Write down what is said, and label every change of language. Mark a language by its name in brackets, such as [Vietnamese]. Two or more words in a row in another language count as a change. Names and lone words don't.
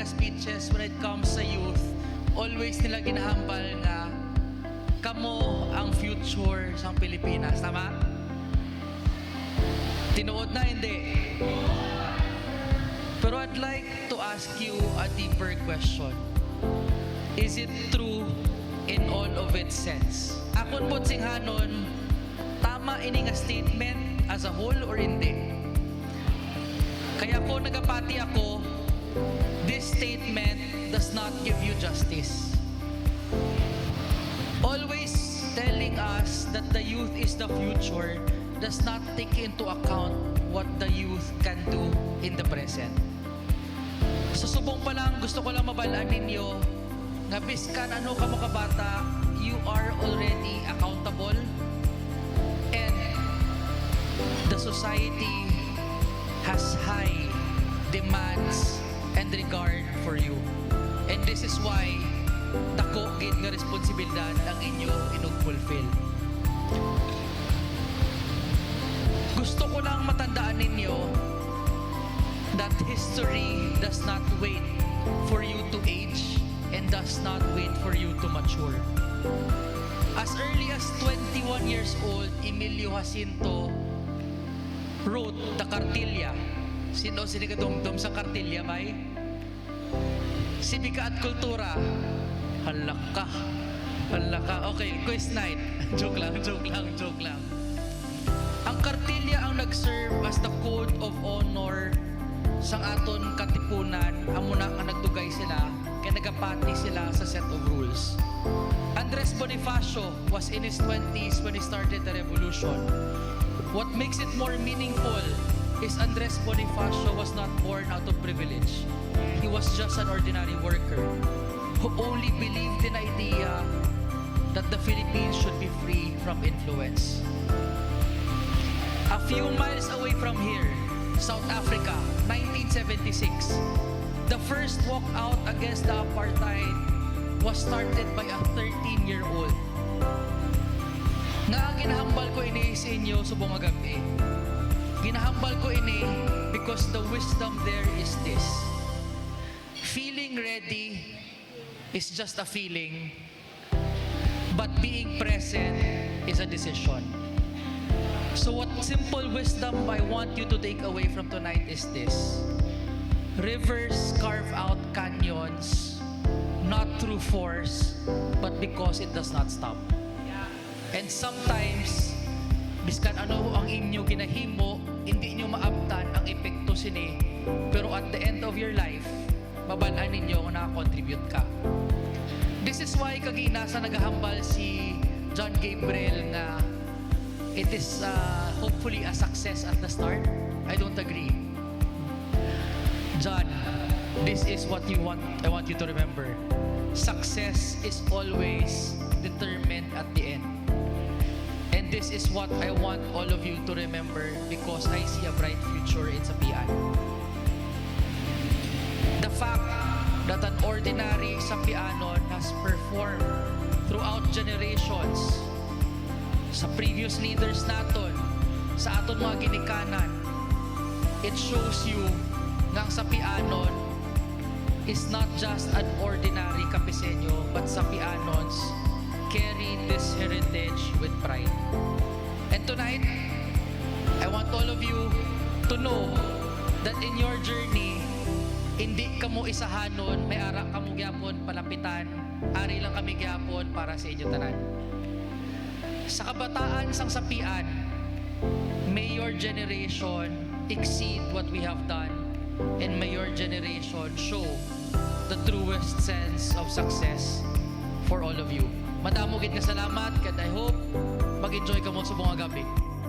[English] speeches when it comes [Hiligaynon] sa youth, always nila ginahambal nga kamo ang future sa Pilipinas. Tama? Tinuod na, hindi. [English] Pero I'd like to ask you a deeper question. Is it true in all of its sense? [Hiligaynon] Akon po singhanon, tama ini nga statement [English] as a whole [Hiligaynon] or hindi? Kaya ko nagapati ako, [English] this statement does not give you justice. Always telling us that the youth is the future does not take into account what the youth can do in the present. Sa subong pa lang, gusto ko lang mabalaan ninyo na biskan ano ka mga bata, you are already accountable and the society has high demands and regard for you. And this is why [Hiligaynon] dako gid nga responsibilidad ang inyo inug-fulfill. Gusto ko lang matandaan ninyo [English] that history does not wait for you to age and does not wait for you to mature. As early as 21 years old, Emilio Jacinto wrote the Cartilla. [Hiligaynon] Sino sinigadumdum sa Cartilla, bay? Sibika at Kultura. Halaka. [English] Okay, quiz night. joke lang. [Hiligaynon] Ang Cartilla ang nag-serve [English] as the code of honor [Hiligaynon] sang aton katipunan. Amo na nga nagdugay sila, kaya nagapati sila sa [English] set of rules. Andres Bonifacio was in his 20s when he started the revolution. What makes it more meaningful is Andres Bonifacio was not born out of privilege. He was just an ordinary worker who only believed in the idea that the Philippines should be free from influence. A few miles away from here, South Africa, 1976, the first walkout against the apartheid was started by a 13-year-old. [Hiligaynon] Nga ginahambal ko ini sa inyo subong nga gabi. Ginahambal ko ini [English] because the wisdom there is this. Feeling ready is just a feeling, but being present is a decision. So what simple wisdom I want you to take away from tonight is this. Rivers carve out canyons, not through force, but because it does not stop. And sometimes, [Hiligaynon] biskan ano ang inyo ginahimo, hindi nyo maabtan ang epekto sini, pero [English] at the end of your life, [Hiligaynon] mabalaan ninyo kung nakakontribute ka. [English] This is why [Hiligaynon] kagina sa nagahambal si John Gabriel nga [English] it is hopefully a success at the start. I don't agree. John, this is what I want you to remember. Success is always determined at the end. And this is what I want all of you to remember because I see a bright future in Sapian. The fact that an ordinary Sapianon has performed throughout generations sa previous leaders naton, [Hiligaynon] sa aton mga ginikanan, [English] it shows you [Hiligaynon] nga ang [English] Sapianon is not just an ordinary Kapiseño, but Sapianons carry this heritage with pride. And tonight, I want all of you to know that in your journey, [Hiligaynon] hindi kamo isahanon, may ara kamo gyapon palapitan, ari lang kami gyapon para sa inyo tanan. Sa kabataan sang Sapian, [English] may your generation exceed what we have done, and may your generation show the truest sense of success for all of you. [Hiligaynon] Madamo gid nga salamat, [English] and I hope [Hiligaynon] mag-enjoy ka mo sa buong gabi.